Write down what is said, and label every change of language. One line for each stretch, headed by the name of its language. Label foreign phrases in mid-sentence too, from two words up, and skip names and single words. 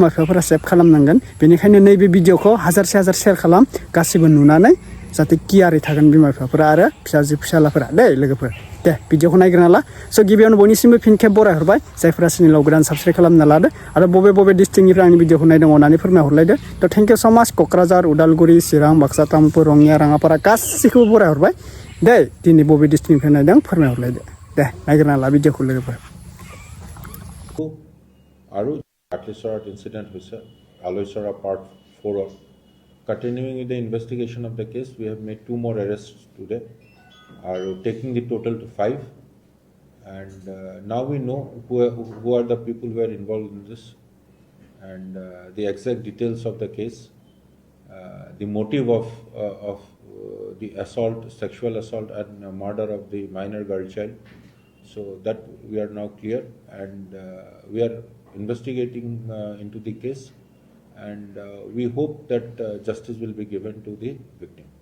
Bodo: बिफाफोरा सेभ खालामनांगोन बेनिखायनो नैबे भिडिअखौ हाजारसे शेयार खालाम गासिबो नुनानै जाहाथे गियारै थागोन बिमा बिफाफोरा आरो फिसाजो फिसालाफोरा दे लोगोफोर दे भिडिअखौ नायग्रोना ला स' गिबियावनो बयनिसिमबो फिन खेब बरायहरबाय जायफोरा चेनेलाव गोदान साबस्क्राइब खालामना लादो आरो बबे डिस्ट्रिक्टनिफ्राय आंनि भिडिअखौ नायदों अननानै फोरमायहरलायदो थ'
English: thank you so much
Bodo: क'क्राझार उदालगुरि चिरां बाक्सा तामुलपुर रङिया राङापारा गासैखौबो बरायहरबाय दे दिनै बबे डिस्ट्रिक्टनिफ्राय नायदों फोरमायहरलायदो दे नायग्रोना ला भिडिअखौ लोगोफोर
Assamese: আৰু আটলিছৰত ইনসিডেন্ট হৈছে আলৈছৰা পাৰ্ট 4
English: continuing the investigation of the case we have made 2 more arrests today are taking the total to 5 and now we know who are the people who are involved in this and the exact details of the case the motive of the assault sexual assault and murder of the minor girl child so that we are now clear and we are investigating into the case and we hope that justice will be given to the victim.